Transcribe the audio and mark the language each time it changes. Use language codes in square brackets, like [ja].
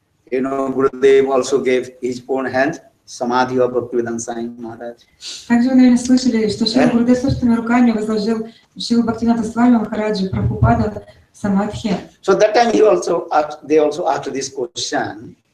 [en] You know, Gurudev also gave his own hand samadhi of Bhaktivedanta Swami Maharaj. [ru] Также вы, наверное, слышали, что Шрила Гурудев собственными руками возложил Шрилу Бхактивинода Свами Махараджу Прабхупаду самадхи. [en] So that time they also asked this question.